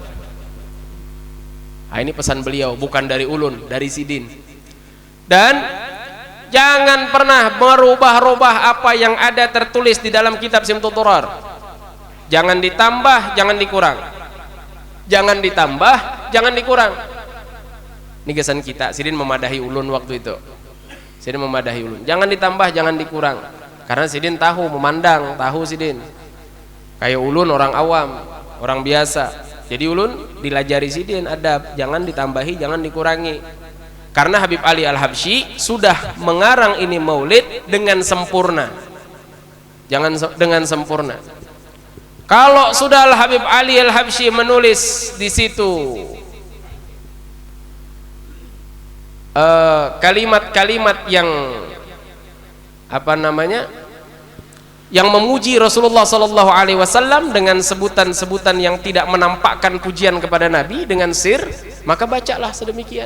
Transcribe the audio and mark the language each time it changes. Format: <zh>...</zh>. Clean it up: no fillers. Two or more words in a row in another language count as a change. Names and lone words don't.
<id>Nah, ini pesan beliau, bukan dari ulun, dari Sidin. Dan jangan pernah merubah-rubah apa yang ada tertulis di dalam kitab Simtud Durar. Jangan ditambah, jangan dikurang. Jangan ditambah, jangan dikurang. Ini kesan kita.</id> <bjn>Sidin memadahi ulun waktu itu. Sidin memadahi ulun.</bjn> <id>Jangan ditambah, jangan dikurang. Karena Sidin tahu, memandang, tahu Sidin. Kayak ulun orang awam, orang biasa.</id> <bjn>Jadi ulun dilajari Sidin adab, jangan ditambahi, jangan dikurangi.</bjn> <id>Karena Habib Ali Al-Habsyi sudah mengarang ini maulid dengan sempurna. Jangan dengan sempurna. Kalau sudah Habib Ali Al-Habsyi menulis di situ kalimat-kalimat yang apa namanya, yang memuji Rasulullah</id> <ar>صلى الله عليه وسلم</ar> <id>dengan sebutan-sebutan yang tidak menampakkan pujian kepada Nabi dengan sir, maka bacalah sedemikian.</id>